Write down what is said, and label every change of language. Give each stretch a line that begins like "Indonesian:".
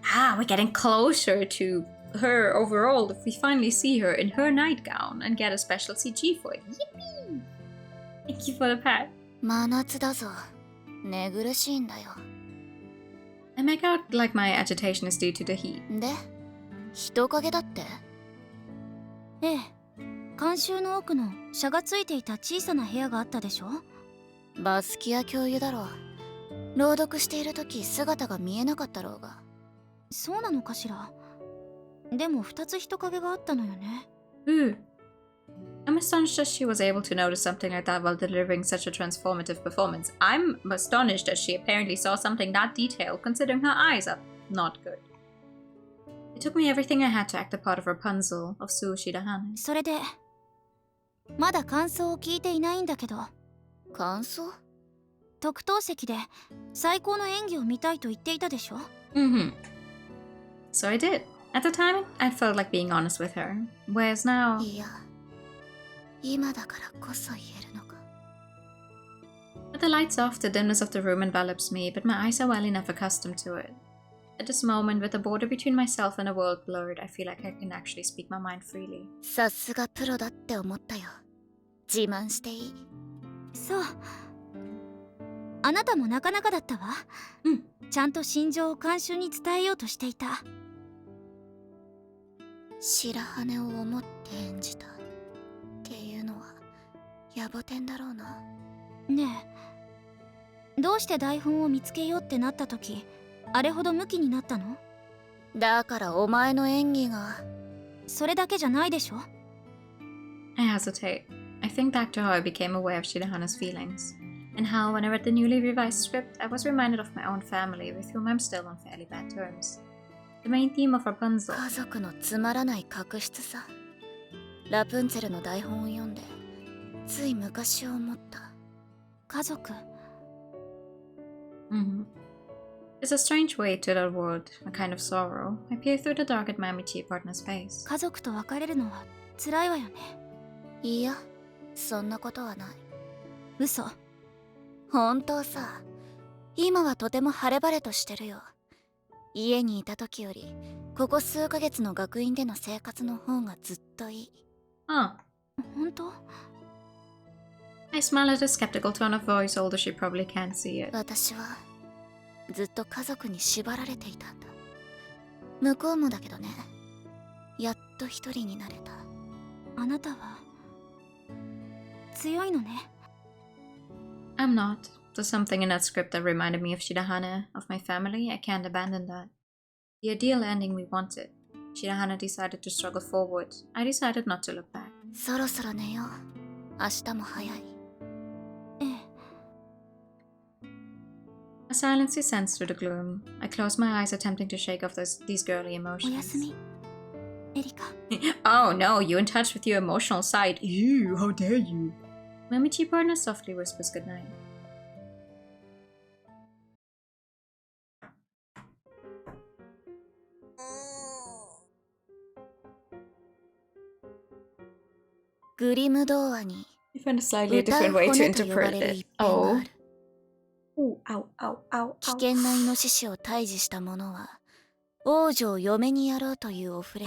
English: Ah, we're getting closer to her overall if we finally see her in her nightgown and get a special CG for it. Yippee! Thank you for the pat.
Japanese: 真夏だぞ。寝苦しいんだよ。
English: I make out like my agitation is due to the heat.
Japanese: で、人影だって？ええ。監修の奥の車がついていた小さな部屋があったでしょ？バスキア教諭だろう。朗読している時姿が見えなかったろうが。そうなのかしら。でも2つ人影があったのよね。
English: Ooh. I'm astonished that she was able to notice something like that while delivering such a transformative performance. I'm astonished that she apparently saw something that detailed, considering her eyes are not good. It took me everything I had to act the part of Rapunzel of Shirahane.
Japanese: それで、まだ感想を聞いていないんだけど。感想？特等席で最高の演技を見たいと言っていたでしょ？
English: So I did. At the time, I felt like being honest with her. Whereas now...
Japanese: いや、今だからこそ言えるのか。
English: With the lights off, the dimness of the room envelops me, but my eyes are well enough accustomed to it. At this moment, with the border between myself and the world blurred, I feel like I can actually speak my mind freely.
Japanese: さすがプロだって思ったよ。自慢していい。そう。あなたもなかなかだったわ。ちゃんと心情を監修に伝えようとしていた。白羽を思って演じたっていうのは野暮天だろうな。ねえ、どうして台本を見つけようってなった時、あれほどムキになったの？だからお前の演技が。それだけじゃないでしょ？
English: I hesitate. I think back to how I became aware of Shirahane's feelings, and how, when I read the newly revised script, I was reminded of my own family, with whom I'm still on fairly bad terms. The main theme of Rapunzel.
Japanese: 家族のつまらない確執さ。ラプンツェルの台本を読んで、つい昔を思った。家族。
English: There's a strange weight to that word, a kind of sorrow. I peer through the dark at my Michi partner's face.
Japanese: 家族と別れるのは辛いわよね。いや、そんなことはない。嘘。本当さ。今はとても晴れ晴れとしてるよ。家にいた時より、ここ数ヶ月の学院での生活の方がずっといい。
English: Huh.
Japanese: 本当？
English: I smile at a skeptical tone of voice, although she probably can't see it.
Japanese: 私はずっと家族に縛られていたんだ。向こうもだけどね。やっと一人になれた。あなたは強いのね。
English: I'm not. There's something in that script that reminded me of Shirahane, of my family. I can't abandon that. The ideal ending we wanted. Shirahane decided to struggle forward. I decided not to look back.
Japanese: そろそろ寝よう。明日も早い。ええ。
English: A silence descends through the gloom. I close my eyes, attempting to shake off these girly
Japanese: おやす
English: emotions.
Japanese: み、エリカ。
English: Oh no, you in touch with your emotional side. Ew, how dare you. My Michi partner softly whispers goodnight.
Japanese: グリム童話に
English: I found a slightly different way to interpret it. Oh. Ooh, ow, ow, ow,
Japanese: 危
English: ow.
Japanese: 険なイノシシを退治した者は王女を嫁にやろうというお触れ